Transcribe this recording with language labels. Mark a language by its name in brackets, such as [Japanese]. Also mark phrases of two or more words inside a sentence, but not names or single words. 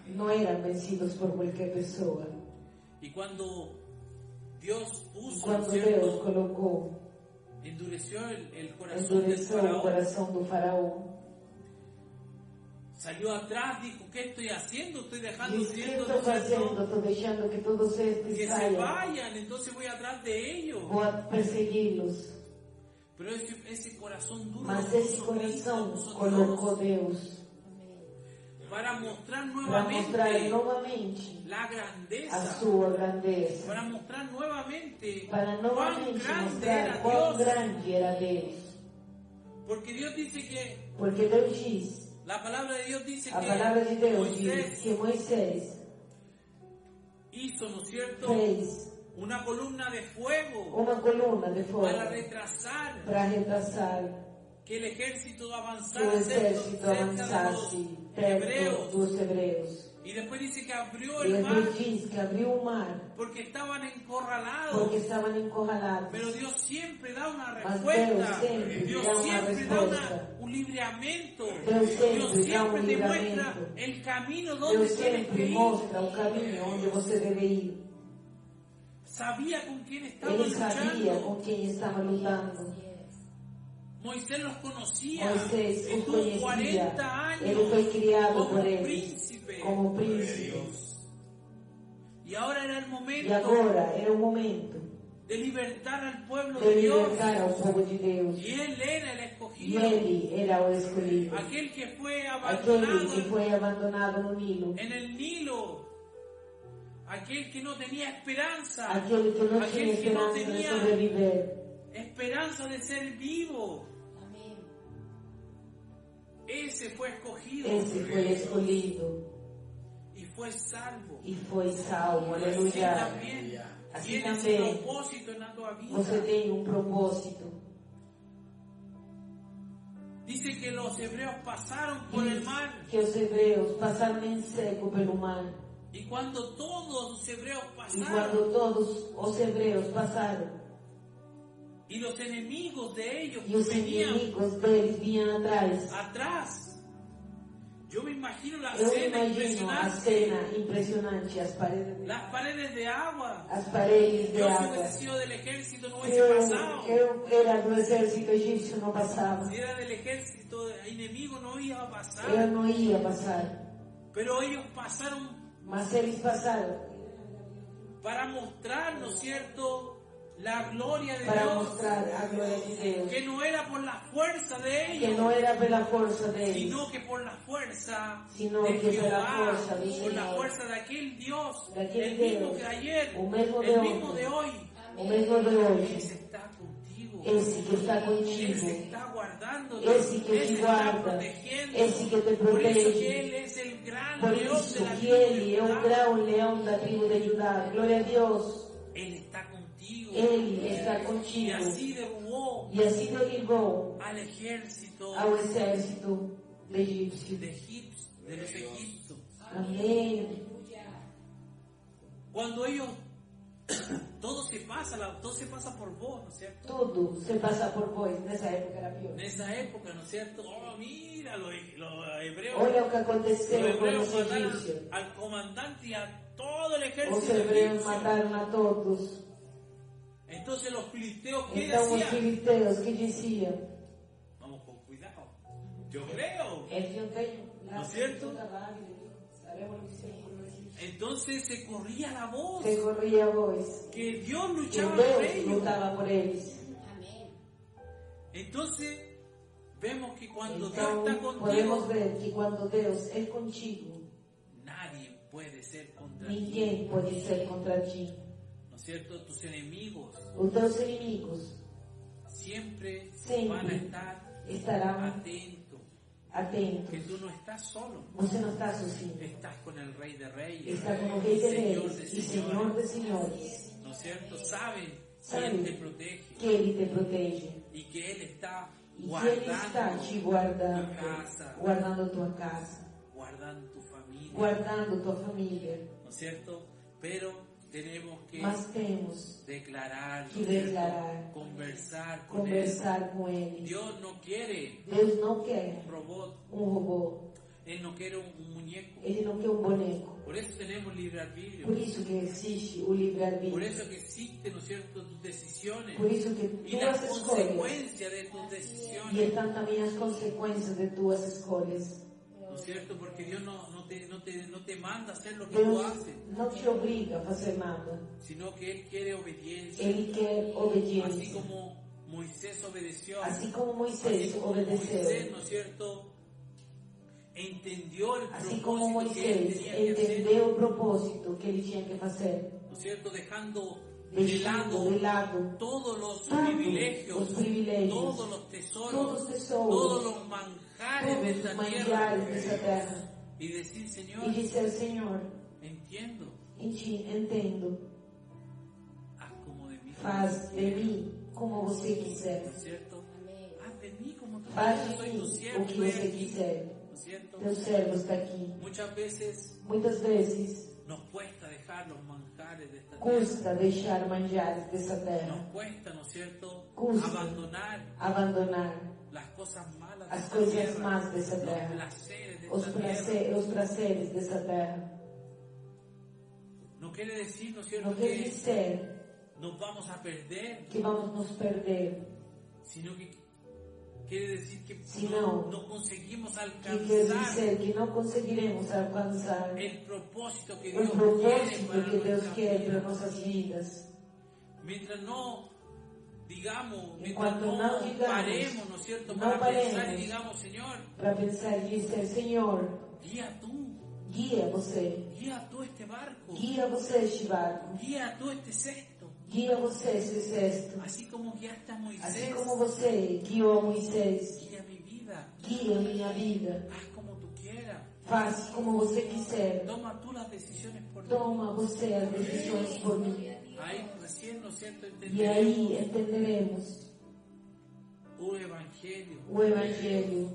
[Portuguese] não eram vencidos por qualquer pessoa. [Spanish] Y cuando Dios [Portuguese] E [Spanish] puso, ¿no es [Portuguese] quando Deus [Spanish] cierto?, [Portuguese] colocou, [Spanish] endureció el corazón del [Portuguese] endureceu o [Spanish] faraón, [Portuguese] coração do faraó, [Spanish] salió atrás, dijo, ¿qué estoy haciendo? Estoy dejando [Portuguese] disse: o que [Spanish] siendo, [Portuguese] estou [Spanish] ¿no es cierto?, [Portuguese] fazendo? Estou deixando que todos estes [Spanish] que se [Portuguese] saiam. [Spanish] vayan, entonces voy atrás de ellos. [Portuguese] Vou a persegui-los. [Spanish] Pero ese corazón duro [Portuguese] Mas [Spanish] lo [Portuguese] esse [Spanish] puso [Portuguese] coração [Spanish] Cristo, [Portuguese] colocou [Spanish] Dios, [Portuguese] Deus [Spanish] para mostrar [Portuguese] para mostrar [Spanish] nuevamente [Portuguese] novamente [Spanish] la [Portuguese] a [Spanish] grandeza, [Portuguese] sua grandeza, [Spanish] para mostrar nuevamente [Portuguese] para [Spanish] cuán [Portuguese] novamente [Spanish] grande [Portuguese] mostrar [Spanish] era [Portuguese] quão [Spanish] Dios. [Portuguese] grande era Deus. [Spanish] Porque Dios dice que, [Portuguese] Porque Deus diz, [Spanish] la palabra de Dios dice [Portuguese] a [Spanish] que [Portuguese] palavra de Deus diz [Spanish] Moisés [Portuguese] que Moisés [Spanish] hizo, ¿no es cierto?, [Portuguese] fez [Spanish] una columna de fuego [Portuguese] uma coluna de fogo [Spanish] para retrasar [Portuguese] para retrasar [Spanish] que el ejército [Portuguese] que o [Spanish] avanzara [Portuguese] exército [Spanish] cerca de [Portuguese] avançasse [Spanish] los [Portuguese] perto [Spanish] hebreos. [Portuguese] dos hebreus. [Spanish] Y después dice que abrió [Portuguese] E [Spanish] el mar [Portuguese] depois diz que abriu o mar [Spanish] porque estaban encorralados. [Portuguese] porque estavam encurralados. [Spanish] Pero Dios siempre da una [Portuguese] Mas [Spanish] respuesta. [Portuguese] Deus sempre [Spanish] Dios [Portuguese] dá uma [Spanish] siempre da [Portuguese] resposta. [Spanish] un libramiento. [Portuguese] Deus sempre [Spanish] Dios [Portuguese] dá [Spanish] siempre te muestra [Portuguese] livramento. [Spanish] el camino donde [Portuguese] Deus [Spanish] tienes que [Portuguese] sempre [Spanish] ir. [Portuguese] mostra o caminho onde você deve ir. [Spanish] Sabía con quién estaba [Portuguese] Ele sabia [Spanish] luchando. [Portuguese] com quem estava lutando. [Spanish] Moisés los conocía. [Portuguese] Moisés os [Spanish] Estuvo 40 [Portuguese] conhecia. [Spanish] años [Portuguese] Ele foi criado [Spanish] como [Portuguese] por eles [Spanish] príncipe. [Portuguese] como príncipe. [Spanish] Y ahora era el [Portuguese] E [Spanish] momento [Portuguese] agora era o momento [Spanish] de libertar al pueblo [Portuguese] de [Spanish] de Dios. [Portuguese] libertar ao povo de Deus. [Spanish] Y él era el [Portuguese] E [Spanish] escogido. [Portuguese] ele era o escolhido. [Spanish] Aquel que fue [Portuguese] Aquele [Spanish] abandonado [Portuguese] que foi abandonado no Nilo. [Spanish] en el Nilo, aquel que no tenía esperanza, [Portuguese] Aquele que não tinha [Spanish] aquel que no [Portuguese] esperança de [Spanish] tenía [Portuguese] sobreviver. [Spanish] esperanza de ser vivo, ese fue escogido [Portuguese] Esse foi escolhido [Spanish] y fue salvo. [Portuguese] e foi salvo. [Spanish] Así [Portuguese] Aleluia. [Spanish] también Así tienes también un propósito en la tua [Portuguese] Você [Spanish] vida. [Portuguese] tem um propósito. [Spanish] Dice que los hebreos pasaron por el [Portuguese] Diz [Spanish] mar [Portuguese] que os hebreus passaram em seco pelo mar. [Spanish] y cuando todos los hebreos [Portuguese] E [Spanish] pasaron [Portuguese] quando todos os hebreus passaram, [Spanish] y los enemigos de ellos [Portuguese] e os [Spanish] venían [Portuguese] inimigos deles vinham atrás, [Spanish] atrás, yo me imagino la [Portuguese] eu [Spanish] escena [Portuguese] imagino a [Spanish] impresionante. [Portuguese] cena impressionante, [Spanish] Las paredes de agua. [Portuguese] as paredes de [Spanish] Yo si [Portuguese] água. [Spanish] hubiese sido del ejército no [Portuguese] Se [Spanish] hubiese pasado. [Portuguese] eu era do exército egípcio, não passava. [Spanish] Si era del ejército enemigo no iba a [Portuguese] Eu [Spanish] pasar. [Portuguese] não ia passar. [Spanish] Pero ellos pasaron [Portuguese] Mas eles passaram [Spanish] para mostrar, ¿no es cierto?, la gloria de [Portuguese] para [Spanish] Dios. [Portuguese] mostrar a glória de Deus. [Spanish] Que no era por la fuerza de [Portuguese] Que [Spanish] ellos, [Portuguese] não era pela força deles, [Spanish] sino que por la fuerza Sino de que por la Jehová, fuerza del por la Señor. fuerza de aquel Dios, De aquel el mismo Dios, que ayer, [Portuguese] o mesmo de [Spanish] el [Portuguese] ontem, [Spanish] mismo de hoy. [Portuguese] o mesmo de hoje. [Spanish] Ese está contigo. [Portuguese] Esse que está [Spanish] Ese [Portuguese] contigo, [Spanish] está guardando, [Portuguese] esse que te [Spanish] está [Portuguese] guarda, [Spanish] protegiendo. [Portuguese] esse que te [Spanish] Por eso que [Portuguese] protege. [Spanish] Él es el gran [Portuguese] Por [Spanish] león de [Portuguese] isso [Spanish] la [Portuguese] que [Spanish] tribu de [Portuguese] Ele é o [Spanish] Judá. [Portuguese] grão leão da tribo de Judá. Glória a Deus. [Spanish] Él está contigo. [Portuguese] Ele está [Spanish] Y [Portuguese] contigo. [Spanish] así derrubó [Portuguese] E assim derribou [Spanish] al ejército [Portuguese] ao exército egípcio. [Spanish] de los egipcios. [Portuguese] Amém. [Spanish] Cuando ellos, todo se pasa por vos, ¿no es cierto? [Portuguese] Tudo se passa por vós. Nessa época era pior. [Spanish] En esa época, ¿no es cierto? Oh, mira, los hebreos. [Portuguese] Olha o que [Spanish] Los [Portuguese] aconteceu com [Spanish] hebreos [Portuguese] os [Spanish] mataron [Portuguese] egípcios. [Spanish] al comandante y a todo el [Portuguese] Os [Spanish] ejército [Portuguese] hebreus [Spanish] egipcio. [Portuguese] mataram a todos. [Spanish] Entonces los filisteos, ¿qué [Portuguese] Então os [Spanish] decían? [Portuguese] filisteus que diziam: [Spanish] Vamos con cuidado. Yo creo. Yo tengo. ¿No es cierto? Entonces se corría la voz Se corría [Portuguese] a voz. [Spanish] que Dios [Portuguese] Que [Spanish] luchaba por [Portuguese] Deus [Spanish] ellos. [Portuguese] lutava por eles. [Spanish] Entonces vemos que cuando [Portuguese] Então, [Spanish] Dios está [Portuguese] podemos [Spanish] contigo, [Portuguese] ver que quando Deus é contigo, [Spanish] nadie puede ser contra ti. [Portuguese] ninguém pode ser contra ti. [Spanish] ¿No es cierto? Tus enemigos [Portuguese] Os teus inimigos [Spanish] siempre [Portuguese] Sempre [Spanish] van a estar [Portuguese] estarão [Spanish] atentos. Que [Portuguese] atentos. [Spanish] tú no estás solo. [Portuguese] Você não está sozinho. [Spanish] Estás con el Rey de Reyes. [Portuguese] Está com o Rei de [Spanish] Señor [Portuguese] Reis [Spanish] de [Portuguese] e Senhor de Senhores. [Spanish] ¿No es cierto? Saben que [Portuguese] Sabe [Spanish] Él te protege [Portuguese] que Ele te protege. [Spanish] y que Él está [Portuguese] E que Ele está te guardando. [Spanish] tu casa, [Portuguese] Guardando tua casa. [Spanish] guardando tu familia. [Portuguese] Guardando tua família. [Spanish] ¿No es cierto? Pero tenemos que [Portuguese] Mas temos [Spanish] declarar, ¿no [Portuguese] que [Spanish] es cierto? [Portuguese] declarar, [Spanish] Conversar con [Portuguese] conversar com [Spanish] Él. [Portuguese] Ele. [Spanish] Dios no quiere [Portuguese] Deus não quer [Spanish] un robot, [Portuguese] robô. [Spanish] Él no quiere un muñeco. [Portuguese] Ele não quer boneco. [Spanish] Por eso tenemos libre arbitrio. [Portuguese] Por isso que existe o [Spanish] Por [Portuguese] livre-arbítrio. [Spanish] eso que existen, ¿no es cierto?, tus decisiones [Portuguese] Por isso que [Spanish] y las [Portuguese] tuas escolhas. [Spanish] consecuencias de tus [Portuguese] E [Spanish] decisiones. [Portuguese] estão também as consequências de tuas escolhas. [Spanish] ¿No es cierto? Porque Dios no te manda a hacer lo que tú [Portuguese] Deus [Spanish] haces, [Portuguese] não te obriga a fazer nada. [Spanish] sino que Él quiere obediencia. [Portuguese] Ele quer [Spanish] Así [Portuguese] obediência. [Spanish] como Moisés obedeció, [Portuguese] Assim como [Spanish] así [Portuguese] Moisés [Spanish] como Moisés, [Portuguese] obedeceu. [Spanish] ¿no es cierto?, entendió el [Portuguese] Assim como propósito que Él Moisés tenía que hacer, entendeu o propósito que ele tinha que fazer. [Spanish] ¿no es cierto?, dejando de [Portuguese] Deixando de [Spanish] lado [Portuguese] lado [Spanish] todos los [Portuguese] Todos [Spanish] privilegios, los privilegios, todos los tesoros, todos los tesoros, todos los manjares de [Portuguese] todos [Spanish] esta [Portuguese] os [Spanish] tierra, [Portuguese] manjares dessa terra. [Spanish] y decir, Señor, [Portuguese] E dizer, Senhor, [Spanish] entiendo, [Portuguese] em ti entendo, [Spanish] haz como de mí, [Portuguese] faz de mim como você [Spanish] ¿no [Portuguese] quiser. [Spanish] es cierto? Haz de mí como tú [Portuguese] Faz [Spanish] quieras, [Portuguese] de [Spanish] soy [Portuguese] mim [Spanish] tu [Portuguese] o [Spanish] siervo, [Portuguese] que [Spanish] ven [Portuguese] você [Spanish] aquí, [Portuguese] quiser. [Spanish] ¿no es cierto? [Portuguese] Teu servo está aqui. [Spanish] Muchas veces [Portuguese] Muitas vezes [Spanish] nos cuesta dejar los manjares de esta tierra, [Portuguese] custa deixar manjares dessa [Spanish] nos [Portuguese] terra, [Spanish] cuesta, ¿no es cierto?, [Portuguese] Custa. [Spanish] abandonar [Portuguese] abandonar [Spanish] las cosas malas de [Portuguese] as [Spanish] esta [Portuguese] coisas [Spanish] tierra, [Portuguese] más dessa [Spanish] los [Portuguese] terra, [Spanish] placeres de [Portuguese] os [Spanish] esta tierra. [Portuguese] prazeres dessa terra. [Spanish] No quiere decir, ¿no es cierto?, [Portuguese] Não quer [Spanish] que [Portuguese] dizer [Spanish] nos vamos a perder, [Portuguese] que vamos nos perder, [Spanish] sino que quiere decir que Sino no conseguimos [Portuguese] que quer [Spanish] alcanzar [Portuguese] dizer que não conseguiremos alcançar [Spanish] el propósito que [Portuguese] o [Spanish] Dios quiere [Portuguese] propósito [Spanish] para [Portuguese] que Deus [Spanish] nuestra [Portuguese] quer [Spanish] vida. [Portuguese] para nossas vidas. [Spanish] Mientras no digamos, mientras [Portuguese] Enquanto [Spanish] no [Portuguese] não digamos, [Spanish] paremos, ¿no es cierto?, [Portuguese] no [Spanish] para pensar y [Portuguese] paremos. [Spanish] digamos, Señor, [Portuguese] Para pensar e dizer, Senhor, [Spanish] guía tú [Portuguese] guia tú este barco, [Spanish] guía tú este cesto, [Portuguese] guia você esse cesto. [Spanish] así como guiaste a Moisés, [Portuguese] Assim como você guiou a Moisés, [Spanish] guía mi vida, [Portuguese] guia minha vida. [Spanish] haz como tú quieras, [Portuguese] Faz como você quiser. [Spanish] toma tú las decisiones por mí. [Portuguese] Toma você as decisões por mim. [Spanish] Ahí recién, ¿no es cierto?, [Portuguese] E aí [Spanish] entenderemos [Portuguese] entenderemos [Spanish] un evangelio, [Portuguese] o Evangelho,